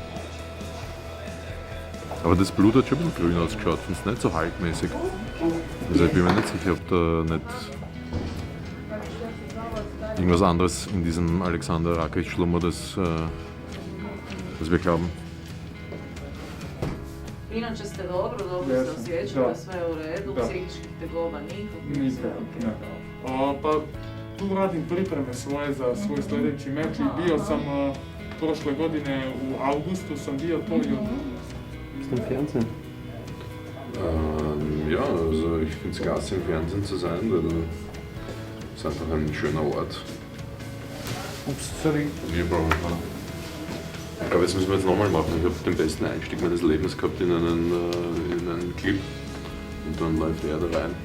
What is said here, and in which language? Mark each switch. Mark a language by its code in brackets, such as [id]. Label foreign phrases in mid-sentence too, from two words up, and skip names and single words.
[de] Aber das Blut hat schon ein bisschen grün ausgeschaut, findest du nicht so halbmäßig? Also ich bin mir nicht sicher, ob da nicht irgendwas anderes in diesem Alexander Rakic schlummert, als wir glauben. [hr] Inače ste dobro se osjećate, sve je u redu, psihičkih tegoba nikakvih. Pa tu radim pripreme svoje za svoj sljedeći meč i bio sam prošle godine u augustu sam bio to i [de] Im Fernsehen? Ja, also ich finde es klasse im Fernsehen zu sein, weil es ist einfach ein schöner Ort. Ups, sorry. Ich glaube, das müssen wir jetzt nochmal machen. Ich habe den besten Einstieg meines Lebens gehabt in einen Clip und dann läuft er da rein.